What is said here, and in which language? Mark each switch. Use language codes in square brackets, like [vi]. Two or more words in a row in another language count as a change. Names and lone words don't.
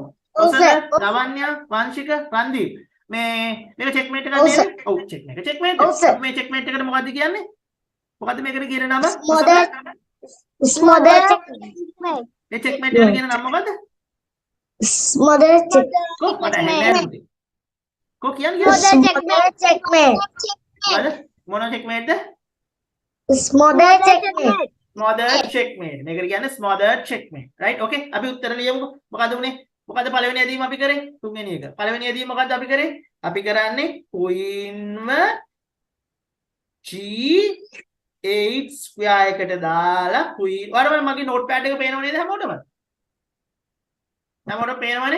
[si] ඔසද ලවන්‍ය වංශික රන්දීප් මේක checkmate එකක් නේද? ඔව් checkmate checkmate මේ checkmate එකට මොකද්ද කියන්නේ? මොකද්ද මේකට කියන නම? [en] Smothered checkmate. [si] මේ checkmate එකට කියන නම මොකද්ද? [en] Smothered checkmate. [si] කො මට ඇහෙන්නේ නැහැ. කො කියන්නේ? [en] Smothered checkmate. [si] මොන checkmate ද? [en] Smothered checkmate. smothered checkmate. [si] මේකට කියන්නේ [en] smothered checkmate. [si] right? okay අපි උත්තර ලියමුකෝ. මොකද උනේ? මොකද පළවෙනි ඇදීම අපි කරේ? තුන්වෙනි එක. පළවෙනි ඇදීම මොකද්ද අපි කරේ? අපි කරන්නේ queen ව g8 square එකට දාලා queen. ඔයාලට මගේ notepad එක පේනව නේද හැමෝටම? හැමෝටම පේනවනේ?